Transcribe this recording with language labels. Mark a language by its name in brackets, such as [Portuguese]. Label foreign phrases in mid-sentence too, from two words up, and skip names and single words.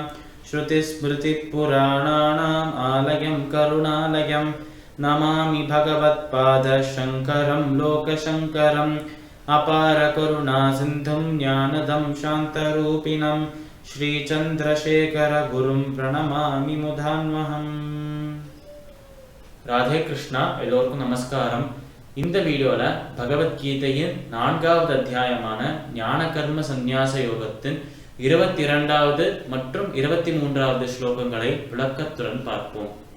[Sanskrit] श्रुतिस्मृतिपुराणानाम् आलयं करुणालयं नमामि भगवत्पादशङ्करं लोकशङ्करम्। अपारकरुणासिन्धुं ज्ञानदं शान्तरूपिणं श्रीचन्द्रशेखरगुरुं प्रणमामि मुधान्वहम्. [Tamil] ராதே கிருஷ்ணா. எல்லோருக்கும் நமஸ்காரம். இந்த வீடியோல பகவத்கீதையின் 4வது அத்தியாயமான ஞான கர்ம சந்நியாச யோகத்தின் 22வது மற்றும் 23வது ஸ்லோகங்களை விளக்கத்துடன் பார்ப்போம்.